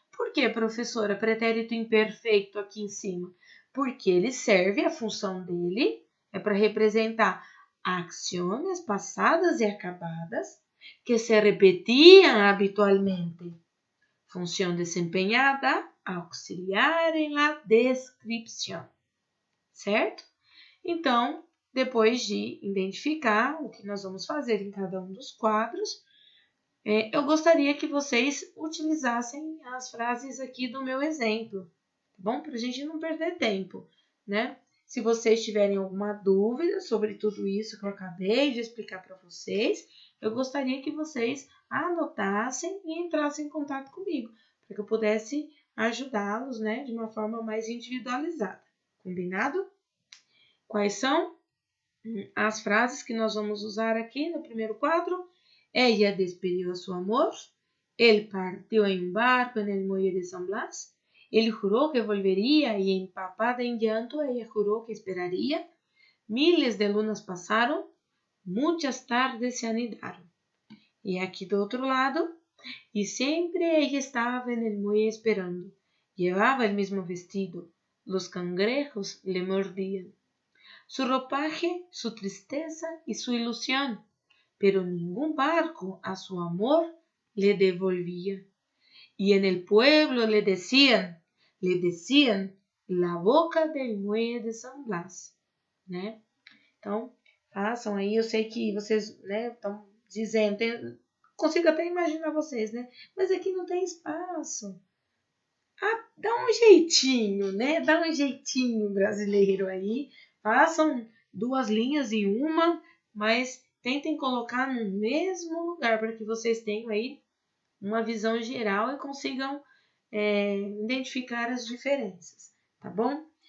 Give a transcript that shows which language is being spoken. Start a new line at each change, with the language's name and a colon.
Portuguese: Por que, professora, pretérito imperfeito aqui em cima? Porque ele serve, a função dele é para representar ações passadas e acabadas que se repetiam habitualmente. Função desempenhada,
Spanish: auxiliar en la descripción, certo?
Portuguese: Então, depois de identificar o que nós vamos fazer em cada um dos quadros, eu gostaria que vocês utilizassem as frases aqui do meu exemplo, tá bom? Para a gente não perder tempo, né? Se vocês tiverem alguma dúvida sobre tudo isso que eu acabei de explicar para vocês, eu gostaria que vocês anotassem e entrassem em contato comigo, para que eu pudesse ajudá-los, né, de uma forma mais individualizada. Combinado? Quais são as frases que nós vamos usar aqui no primeiro quadro?
Spanish: Ella despediu a su amor. Él partió en un barco en el muelle de San Blas. Él juró que volvería y empapada en llanto ella juró que esperaría. Miles de lunas pasaron, muchas tardes se anidaron. Y aquí do otro lado, y siempre ella estaba en el muelle esperando. Llevaba el mismo vestido, los cangrejos le mordían. Su ropaje, su tristeza y su ilusión, pero ningún barco a su amor le devolvía. Y en el pueblo le decían, la boca del muelle de San Blas, né?
Portuguese: Então, façam aí, eu sei que vocês, né, estão dizendo, consigo até imaginar vocês, né? Mas aqui não tem espaço. Ah, dá um jeitinho, né? Dá um jeitinho brasileiro aí. Façam 2 linhas em uma, mas tentem colocar no mesmo lugar para que vocês tenham aí uma visão geral e consigam identificar as diferenças, tá bom?